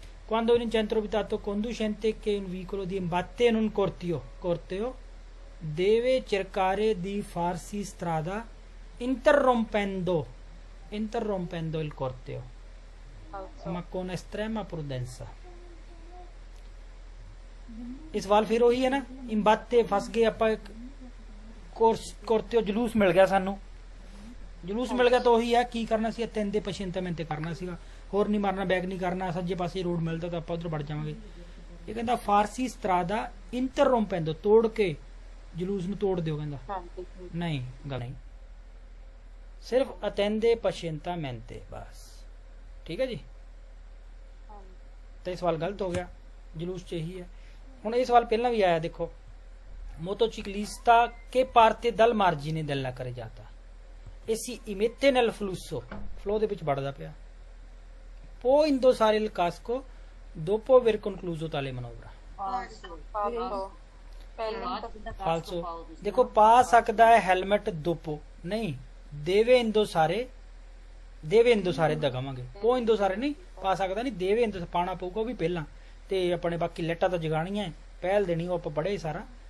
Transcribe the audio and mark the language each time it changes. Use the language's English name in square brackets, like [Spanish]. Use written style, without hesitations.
[Italian] Quando in un centro abitato conducente che un veicolo di imbatte non corteo deve cercare di farsi strada interrompendo il corteo ma con estrema prudenza। [Punjabi] ਇਹ ਸਵਾਲ ਫਿਰ ਉਹੀ ਹੈ ਨਾ, ਇੰਬਾਤੇ ਫਸ ਗਏ ਆਪਾਂ, corteo ਜਲੂਸ ਮਿਲ ਗਿਆ ਸਾਨੂੰ, ਜਲੂਸ ਮਿਲ ਗਿਆ ਤਾਂ ਉਹੀ ਹੈ, ਕੀ ਕਰਨਾ ਸੀ, [Italian] attende pazientemente [Punjabi] ਕਰਨਾ ਸੀਗਾ, ਹੋਰ ਨਹੀਂ ਮਾਰਨਾ, ਬੈਕ ਨਹੀਂ ਕਰਨਾ, ਸੱਜੇ ਪਾਸੇ ਰੋਡ ਮਿਲਦਾ ਤਾਂ ਆਪਾਂ ਉਧਰ ਵੜ ਜਾਵਾਂਗੇ। ਇਹ ਕਹਿੰਦਾ ਫਾਰਸੀ ਸਟਰਾਦਾ ਇੰਟਰਰੋਂਪੈਂਦੋ, ਤੋੜ ਕੇ ਜਲੂਸ ਨੂੰ ਤੋੜ ਦਿਓ, ਕਹਿੰਦਾ ਨਹੀਂ, ਗੱਲ ਨਹੀਂ, ਸਿਰਫ [Italian] attende pazientemente [Punjabi] ਬਸ, ਠੀਕ ਹੈ ਜੀ। ਤਾਂ ਇਹ ਸਵਾਲ ਗਲਤ ਹੋ ਗਿਆ, ਜਲੂਸ ਚ ਇਹੀ ਹੈ। ਹੁਣ ਇਹ ਸਵਾਲ ਪਹਿਲਾਂ ਵੀ ਆਇਆ, ਦੇਖੋ, [Italian] motociclista che parte dal margine della carreggiata e si immette nel flusso, flow [Punjabi] ਦੇ ਵਿੱਚ ਵੜਦਾ ਪਿਆ, [Italian] può indossare il casco dopo aver concluso tale manovra। ਫਾਲਸੋ। [Punjabi] ਦੇਖੋ, ਪਾ ਸਕਦਾ ਹੈ ਹੈਲਮਟ ਦੋਪੋ, ਨਹੀਂ, ਦੇਵੇ ਇੰਦੋਸਾਰੇ ਦਗਾਵਾਂਗੇ, ਪੋ ਇੰਦੋਸਾਰੇ ਨਹੀਂ ਪਾ ਸਕਦਾ, ਨਹੀਂ, ਦੇਵੇ ਇੰਦੋ ਪਾਣਾ ਪਊਗਾ, ਉਹ ਵੀ ਪਹਿਲਾਂ, ਤੇ ਆਪਣੇ ਬਾਕੀ ਲੈਟਾਂ ਤਾਂ ਜਗਾਣੀਆਂ, ਪਹਿਲ ਦੇਣੀ, ਉਹ ਆਪਾਂ ਪੜ੍ਹੇ ਸਾਰਾ।